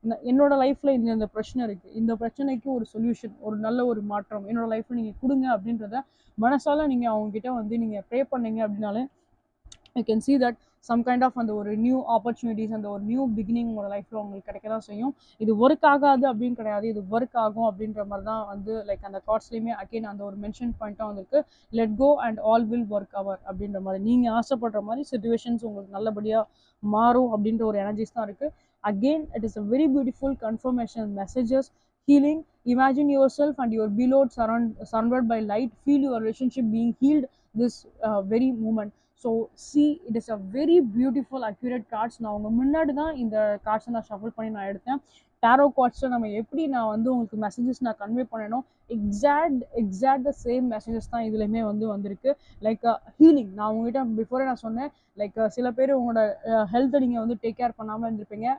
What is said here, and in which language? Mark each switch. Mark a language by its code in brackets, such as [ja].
[ta] என்னோட லைஃப்பில் இந்த பிரச்சனை இருக்குது, இந்த பிரச்சனைக்கு ஒரு சொல்யூஷன், ஒரு நல்ல ஒரு மாற்றம் என்னோட லைஃப்பில் நீங்கள் கொடுங்க அப்படின்றத மனசால நீங்கள் அவங்கக்கிட்ட வந்து நீங்கள் ப்ரே பண்ணீங்க அப்படின்னாலே [en] you can see that some kind of [ta] அந்த ஒரு நியூ ஆப்பர்ச்சுனிட்டிஸ், அந்த ஒரு நியூ பிகினிங் உங்களோட லைஃப்பில் உங்களுக்கு கிடைக்க தான் செய்யும். இது ஒர்க் ஆகாது அப்படின்னு கிடையாது, இது ஒர்க் ஆகும் அப்படின்ற மாதிரி தான் வந்து லைக் அந்த கார்ட்ஸ்லேயுமே அகெயின் அந்த ஒரு மென்ஷன் பாயிண்ட்டாக வந்துருக்கு. [en] let go and all will work அவர் [ta] அப்படின்ற மாதிரி நீங்கள் ஆசைப்படுற மாதிரி சுச்சுவேஷன்ஸ் உங்களுக்கு நல்லபடியாக மாறும் அப்படின்ற ஒரு எனர்ஜிஸ் தான் இருக்குது. [en] Again, it is a very beautiful confirmation messages. Healing. Imagine yourself and your beloved surrounded by light. Feel your relationship being healed this very moment. So see, it is a very beautiful accurate cards. [ta] நான் உங்க முன்னாடி தான் இந்த கார்ட்ஸை நான் shuffle பண்ணி நான் எடுத்தேன். Tarot கார்ட்ஸில் நம்ம எப்படி நான் வந்து உங்களுக்கு மெசேஜஸ் நான் கன்வே பண்ணணும், [en] exact the same [ta] மெசேஜஸ் தான் இதுலையுமே வந்து வந்திருக்கு. Like healing. நான் உங்ககிட்ட பிஃபோரே நான் சொன்னேன், லைக் சில பேர் உங்களோட ஹெல்த்தை நீங்கள் வந்து டேக் கேர் பண்ணாமல் இருந்திருப்பீங்க.